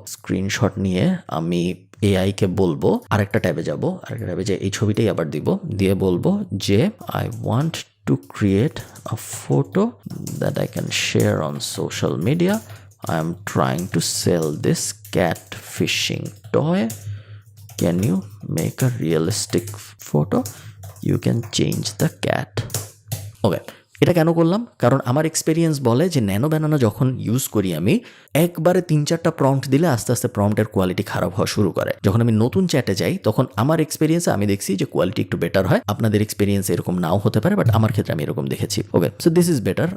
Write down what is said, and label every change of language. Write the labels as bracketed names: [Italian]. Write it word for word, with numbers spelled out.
[Bangla] Screenshot নিয়ে আমি AI কে বলবো, আরেকটা ট্যাবে যাব, আরেকটা ট্যাবে যে এই ছবিটাই আবার দিব, দিয়ে বলবো যে [English] I want to create a photo that I can share on social media, I am trying to sell this cat fishing toy. Can you make a realistic photo? You can change the cat. Okay. [Bangla] এটা কেন করলাম? কারণ আমার experience বলে যে nano banana যখন use করি আমি, একবারে তিন চারটা প্রম্পট দিলে আস্তে আস্তে প্রম্পটের কোয়ালিটি খারাপ হওয়া শুরু করে। যখন আমি নতুন চ্যাটে যাই তখন আমার এক্সপিরিয়েন্সে আমি দেখছি যে কোয়ালিটি একটু বেটার হয়। আপনাদের এক্সপিরিয়েন্স এরকম নাও হতে পারে, বাট আমার ক্ষেত্রে আমি এরকম দেখেছি। [English] Okay, so this is better.